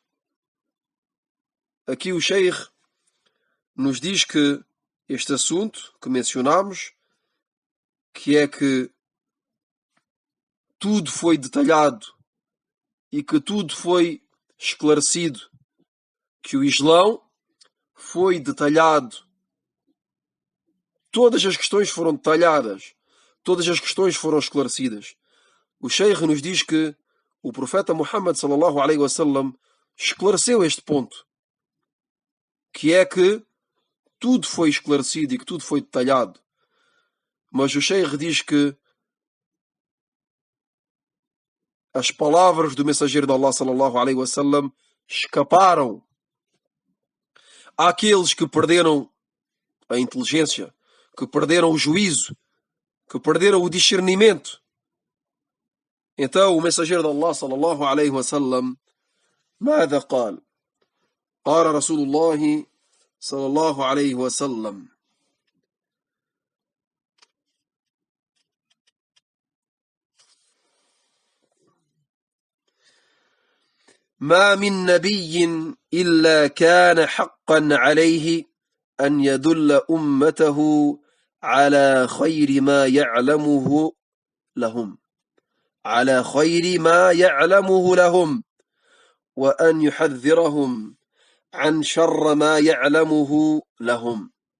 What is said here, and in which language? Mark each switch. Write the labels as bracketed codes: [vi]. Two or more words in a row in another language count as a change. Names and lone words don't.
[pt] Aqui o Sheikh nos diz que este assunto que mencionamos, que é que tudo foi detalhado e que tudo foi esclarecido, que o Islão foi detalhado, todas as questões foram detalhadas, todas as questões foram esclarecidas. O Sheikh nos diz que o profeta Muhammad [ar] صلى الله عليه وسلم [pt] esclareceu este ponto, que é que tudo foi esclarecido e que tudo foi detalhado. Mas o Sheikh diz que as palavras do mensageiro de Allah [ar] صلى الله عليه وسلم [pt] escaparam àqueles que perderam a inteligência, que perderam o juízo, que perderam o discernimento. Então o mensageiro de Allah [ar] صلى الله عليه وسلم ماذا قال؟ قال رسول الله صلى الله عليه وسلم: ما من نبي إلا كان حقا عليه أن يدل أمته على خير ما يعلمه لهم وأن يحذرهم عن شر ما يعلمه لهم.